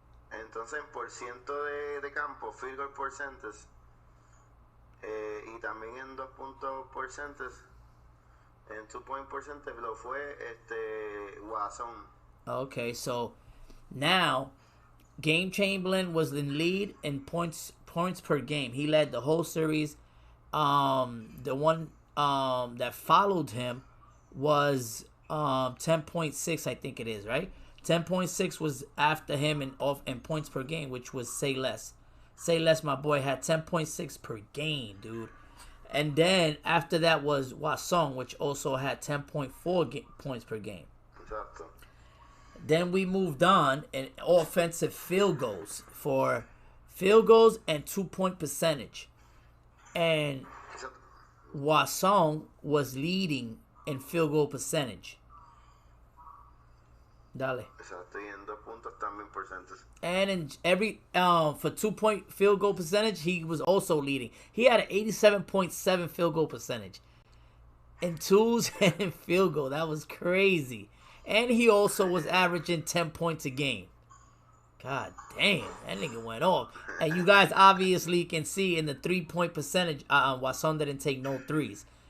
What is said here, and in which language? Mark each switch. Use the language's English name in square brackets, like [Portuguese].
[Spanish] Entonces, por ciento de campo, [English] field goal percentage, [Spanish] y también en 2 puntos percentage, en [English] 2 point percentage [Spanish] lo fue Watson. [English] Okay, so now Game Chamberlain was in lead in points per game. He led the whole series. The one that followed him was 10.6, I think it is, right? 10.6 was after him in points per game, which was Say Less. Say Less, my boy, had 10.6 per game, dude. And then after that was Wasong, which also had 10.4 points per game. [Spanish] Exacto. [English] Then we moved on in offensive field goals for field goals and 2-point percentage. And Wasong was leading in field goal percentage. [Spanish] Dale. Exacto, y en 2 puntos también percentage. [English] And in every for 2-point field goal percentage, he was also leading. He had an 87.7 field goal percentage in twos and in field goal. That was crazy. And he also was averaging 10 points a game. God damn, that nigga went off. And you guys obviously can see in the 3-point percentage, Wasson didn't take no threes.